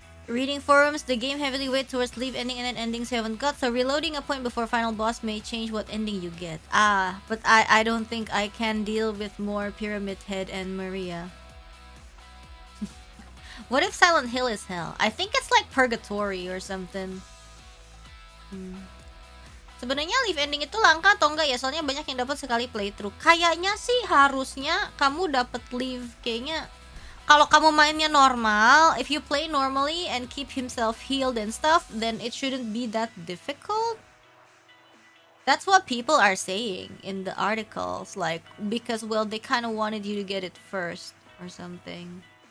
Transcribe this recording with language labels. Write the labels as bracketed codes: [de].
[en] Reading forums, the game heavily weighted towards leave ending and then endings you haven't got, so reloading a point before final boss may change what ending you get. But I don't think I can deal with more Pyramid Head and Maria. What if Silent Hill is hell? I think it's like purgatory or something. [id] Sebenarnya live ending itu langka atau enggak ya? Soalnya banyak yang dapat sekali playthrough. Kayaknya sih harusnya kamu dapat live. Kayaknya kalau kamu mainnya normal, [en] if you play normally and keep himself healed and stuff, then it shouldn't be that difficult. That's what people are saying in the articles, like, because, well, they kind of wanted you to get it first or something.